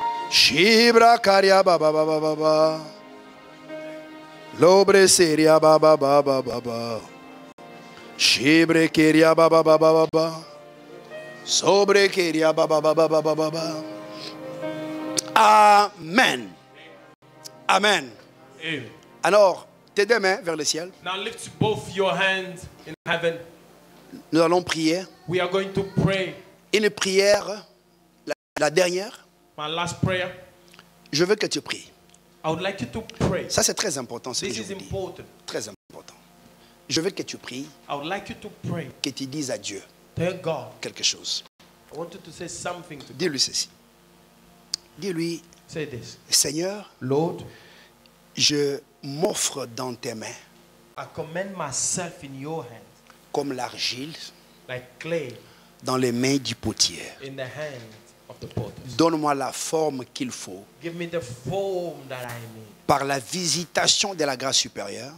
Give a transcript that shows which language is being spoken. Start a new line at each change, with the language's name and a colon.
French: Shibra karia baba baba baba. Lobre seria baba baba baba. Shibre keria baba baba baba. Sobre keria baba baba baba baba. Amen. Amen. Amen. Alors, tes deux mains vers le ciel.
English: Now lift both your hands in heaven.
French: Nous allons prier.
English: We are going to pray.
French: Une prière, la dernière.
English: My last prayer.
French: Je veux que tu pries.
English: I would like you to pray.
French: Ça, c'est très important, ce que
English: This
French: je
English: is
French: vous dis.
English: important.
French: Très important. Je veux que tu pries,
English: I would like you to pray.
French: que tu dises à Dieu
English: Tell God.
French: quelque chose.
English: I want you to say something to God.
French: Dis-lui ceci. Dis-lui,
English: Say this.
French: Seigneur,
English: Lord,
French: je m'offre dans tes mains
English: I commend myself in your hands,
French: comme l'argile
English: like clay
French: dans les mains du potier.
English: in the hands of the potter.
French: Donne-moi la forme qu'il faut
English: Give me the form that I need.
French: par la visitation de la grâce supérieure.